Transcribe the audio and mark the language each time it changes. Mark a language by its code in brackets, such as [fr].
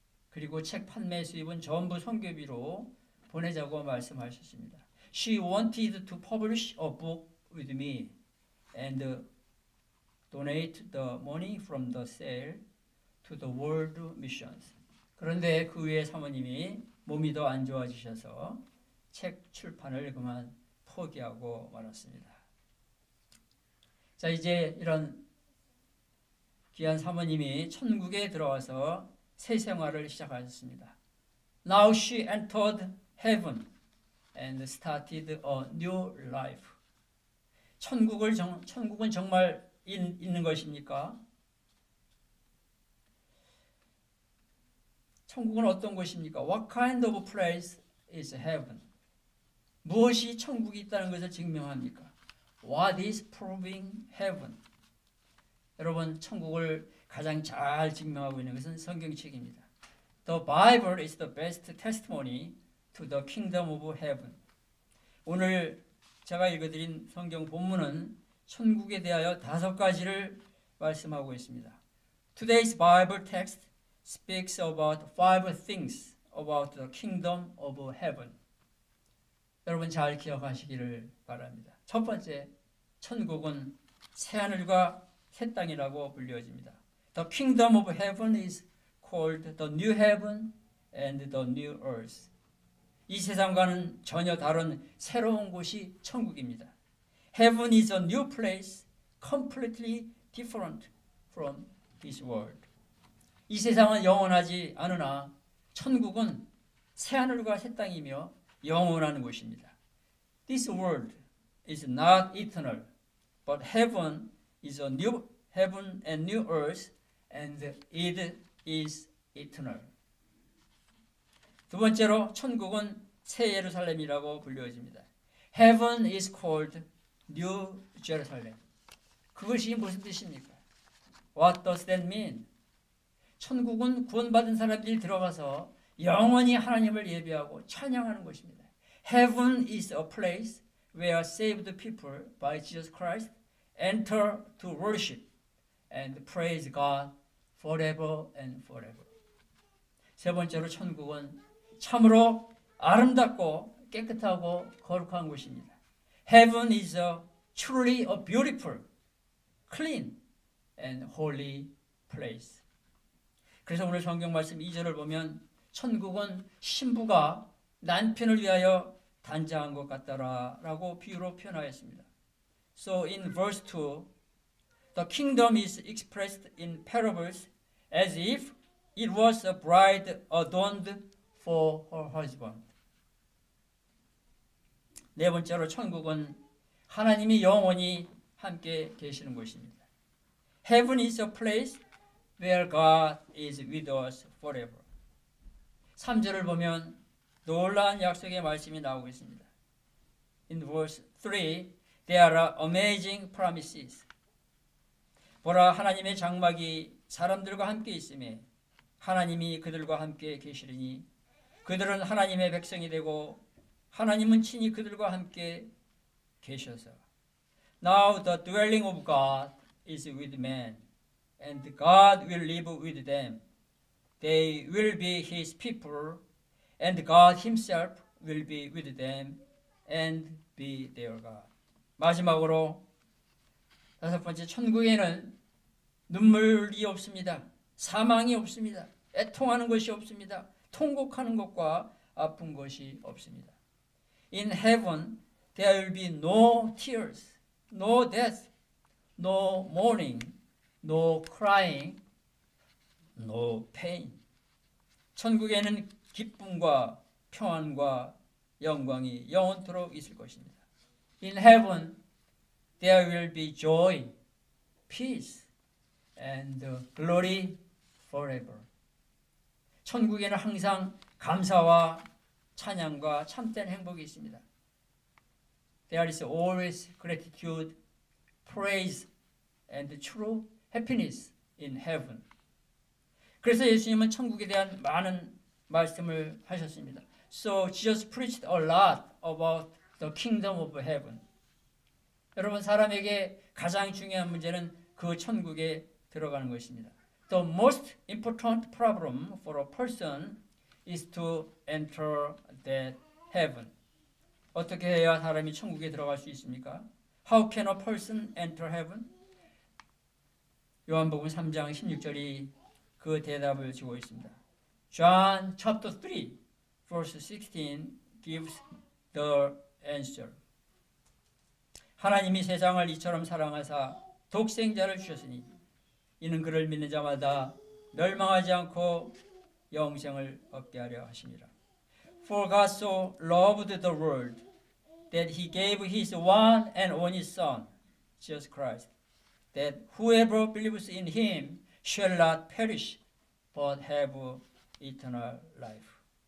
[ko] 그리고 책 판매 수입은 전부 선교비로 보내자고 말씀하셨습니다. [en] She wanted to publish a book with me and donate the money from the sale to the world missions. [ko] 그런데 그 후에 사모님이 몸이 더 안 좋아지셔서 책 출판을 그만 포기하고 말았습니다. 자, 이제 이런 귀한 사모님이 천국에 들어와서 새 생활을 시작하셨습니다. [en] Now she entered heaven and started a new life. [ko] 천국은 정말 있는 것입니까? 천국은 어떤 곳입니까? [en] What kind of place is heaven? [ko] 무엇이 천국이 있다는 것을 증명합니까? [en] What is proving heaven? [ko] 여러분, 천국을 가장 잘 증명하고 있는 것은 성경책입니다. [en] The Bible is the best testimony to the kingdom of heaven. [ko] 오늘 제가 읽어드린 성경 본문은 천국에 대하여 5가지를 말씀하고 있습니다. [en] Today's Bible text speaks about 5 things about the kingdom of heaven. [ko] 여러분 잘 기억하시기를 바랍니다. 첫 번째, 천국은 새하늘과 새 땅이라고 불려집니다. [en] The kingdom of heaven is called the new heaven and the new earth. [ko] 이 세상과는 전혀 다른 새로운 곳이 천국입니다. [en] Heaven is a new place, completely different from this world. [ko] 이 세상은 영원하지 않으나 천국은 새하늘과 새 땅이며 영원한 곳입니다. [en] This world is not eternal, but heaven is a new heaven and new earth, and it is eternal. [ko] 두 번째로 천국은 새 예루살렘이라고 불려집니다. [en] Heaven is called New Jerusalem. [ko] 그것이 무슨 뜻입니까? [en] What does that mean? [ko] 천국은 구원받은 사람들이 들어가서 영원히 하나님을 예배하고 찬양하는 곳입니다. [en] Heaven is a place where saved people by Jesus Christ enter to worship and praise God forever and forever. [ko] 세 번째로 천국은 참으로 아름답고 깨끗하고 거룩한 곳입니다. [en] Heaven is truly a beautiful, clean and holy place. [ko] 그래서 오늘 성경 말씀 2절을 보면 천국은 신부가 남편을 위하여 단장한 것 같더라라고 비유로 표현하였습니다. [en] So in verse 2, the kingdom is expressed in parables as if it was a bride adorned for her husband. [ko] 네 번째로 천국은 하나님이 영원히 함께 계시는 곳입니다. [en] Heaven is a place where God is with us forever. [ko] 3절을 보면 놀라운 약속의 말씀이 나오고 있습니다. [en] In verse 3, there are amazing promises. [ko] 보라, 하나님의 장막이 사람들과 함께 있음에 하나님이 그들과 함께 계시리니 그들은 하나님의 백성이 되고 하나님은 친히 그들과 함께 계셔서 [en] Now the dwelling of God is with man, and God will live with them. They will be His people, and God Himself will be with them and be their God. [ko] 마지막으로 5번째, 천국에는 눈물이 없습니다. 사망이 없습니다. 애통하는 것이 없습니다. 통곡하는 것과 아픈 것이 없습니다. [en] In heaven there will be no tears, no death, no mourning, no crying, no pain. [ko] 천국에는 기쁨과 평안과 영광이 영원토록 있을 것입니다. [en] In heaven there will be joy, peace, and glory forever. [ko] 천국에는 항상 감사와 찬양과 참된 행복이 있습니다. [en] There is always gratitude, praise, and true happiness in heaven. [ko] 그래서 예수님은 천국에 대한 많은 말씀을 하셨습니다. [en] So Jesus preached a lot about the kingdom of heaven. [ko] 여러분, 사람에게 가장 중요한 문제는 그 천국에 들어가는 것입니다. [en] The most important problem for a person is to enter that heaven. [ko] 어떻게 해야 사람이 천국에 들어갈 수 있습니까? [en] How can a person enter heaven? [ko] 요한복음 3장 16절이 그 대답을 주고 있습니다. [en] John chapter 3 verse 16 gives the answer. [ko] 하나님이 세상을 이처럼 사랑하사 독생자를 주셨으니 이는 그를 믿는 자마다 멸망하지 않고 영생을 얻게 하려 하심이라. [en] For God so loved the world that he gave his one and only Son, Jesus Christ, that whoever believes in him shall not perish but have eternal life.